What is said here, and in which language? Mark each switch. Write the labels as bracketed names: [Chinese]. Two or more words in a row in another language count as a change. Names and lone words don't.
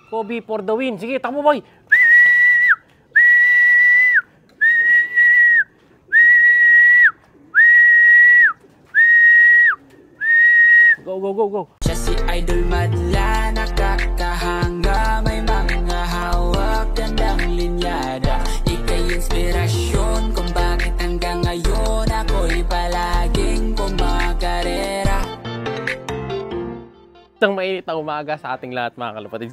[English] Kobe for the win. [Filipino] Sige, takbo boy. [English] Go, go, go, go. [Filipino] Siya si Idol Madla, nakakahanga, may mga hawak, gandang linyada. Ika'y inspirasyon kung bakit hanggang ngayon ako'y palaging kumakarera. Isang mainit na umaga sa ating lahat mga kalapatids.